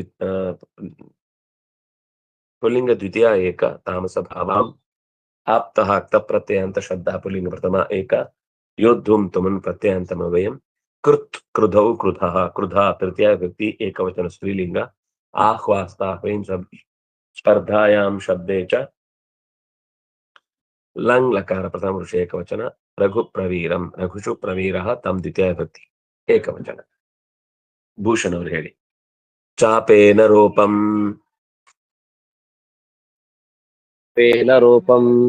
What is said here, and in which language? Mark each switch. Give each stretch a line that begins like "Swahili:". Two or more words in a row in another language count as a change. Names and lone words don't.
Sanskrit: ಪುಲ್ಲಿಂಗ ದ್ವಿತೀಯ ಏಕ ತಾಮಸ ಭಾವಾಂ ಆಪ್ತಃ ಕ್ತ ಪ್ರತ್ಯಯಾಂತ ಶಬ್ದ ಪುಲ್ಲಿಂಗ ಪ್ರಥಮ ಏಕ ಯೋದ್ಧುಂ ತುಮನ್ ಪ್ರತ್ಯಯಾಂತಮವ್ಯಯಂ ಕೃತ್ ಕ್ರುಧೌ ಕ್ರುಧಃ ಕ್ರುಧಾ ತೃತೀಯ ವ್ಯಕ್ತಿ ಏಕವಚನ ಸ್ತ್ರೀಲಿಂಗ ಆಹ್ವಾಸ್ತ ಸ್ಪರ್ಧಾಯಾಂ ಶಬ್ದೇ ಚ ಲಂಗ್ ಲಕಾರ ಪ್ರಥಮ ಪುರುಷ ಏಕವಚನ ರಘುಪ್ರವೀರಂ ರಘುಷು ಪ್ರವೀರಃ ತಂ ದ್ವಿತೀಯ ವ್ಯಕ್ತಿ ಏಕವಚನ.
Kannada: ಭೂಷಣ್ ಅವರು ಹೇಳಿ.
Sanskrit: ಚಾಪೇನ ರೂಪಂ ರೂಪಂ